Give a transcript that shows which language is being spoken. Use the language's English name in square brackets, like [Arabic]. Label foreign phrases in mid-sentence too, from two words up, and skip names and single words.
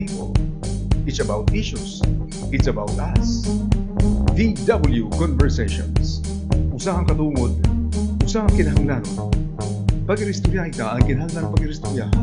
[English] people. It's about issues. It's about us. VW Conversations. [Waray] Usahang katungod, usahang kinahanglanon. Pag-iristoryahay ka ang kinahanglan pag-iristoryahan.